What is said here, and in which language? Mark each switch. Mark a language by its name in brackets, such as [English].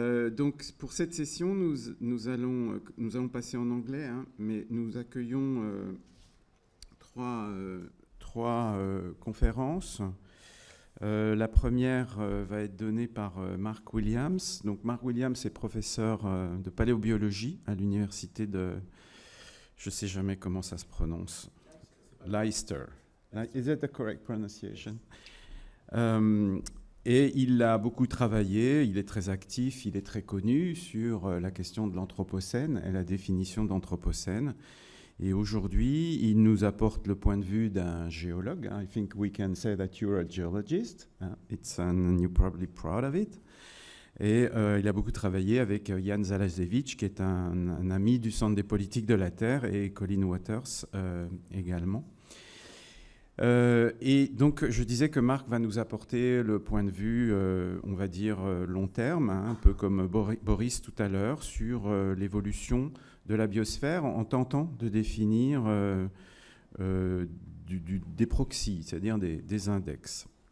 [French] Donc pour cette session, nous allons passer en anglais, hein, mais nous accueillons trois conférences. La première va être donnée par Mark Williams. Donc Mark Williams est professeur de paléobiologie à l'université de... Je ne sais jamais comment ça se prononce. Leicester. [English] Is that the correct pronunciation? [French] Et il a beaucoup travaillé, il est très actif, il est très connu sur la question de l'anthropocène et la définition d'anthropocène. Et aujourd'hui, il nous apporte le point de vue d'un géologue. [English] I think we can say that you're a geologist. And you're probably proud of it. [French] Et il a beaucoup travaillé avec Jan Zalasiewicz, qui est un ami du Centre des politiques de la Terre, et Colin Waters également. Et donc, je disais que Marc va nous apporter le point de vue, on va dire, long terme, hein, un peu comme Boris tout à l'heure, sur l'évolution de la biosphère en tentant de définir des proxys, c'est-à-dire des index.